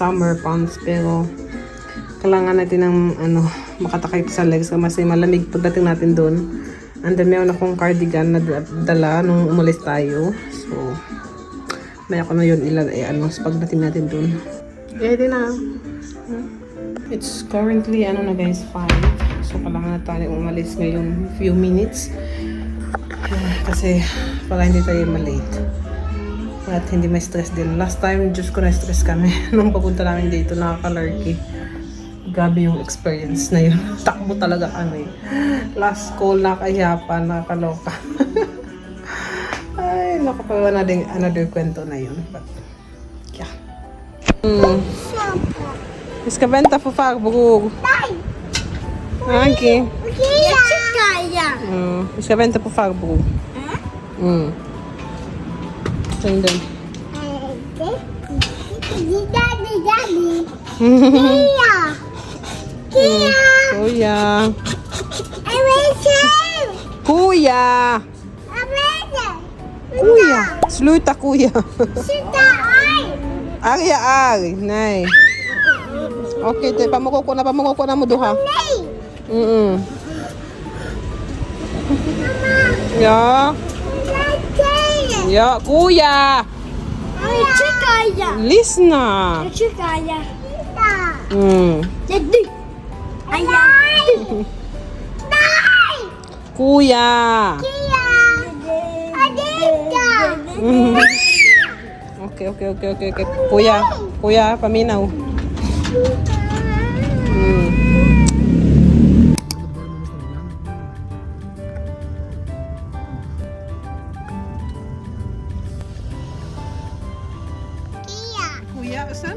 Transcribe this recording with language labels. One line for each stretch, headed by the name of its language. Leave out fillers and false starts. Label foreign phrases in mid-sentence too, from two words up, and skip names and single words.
English: Summer pants.
Filipino: Pero, kailangan natin ng makatakip sa legs kasi malamig pagdating natin doon.
English: And then
Filipino: meron akong cardigan na dala nung umalis tayo. So, may ako na yun sa pagdating natin doon. Ready na.
English: It's currently, guys, 5.
Filipino: So, kailangan na tayo umalis ngayon
English: few minutes.
Filipino: Kasi, para hindi tayo malate. At hindi may stress din.
English: Last time,
Filipino: Diyos ko na stress kami. Nung papunta namin dito, nakaka-lurky. Grabe yung experience na yun. Takbo talaga kami.
English: Last call,
Filipino: nakahiyapan, nakakaloka. Ay, nakapagawa na din another kwento na yun.
English: But, yeah.
Swedish: Ska vänta på farbror. Okej. Vi ska vänta på farbror. Stäng den. Kuya. Kuya. Kuya. Sluta kuya. Arya Ari. Nej. Okej,
Cebuano: okay, pamukoko na mo duha.
Swedish: Ja. Ja, kuya. Lyssna. Kuya.
Cebuano: Okay. Kuya, paminaw. Kuya, usan?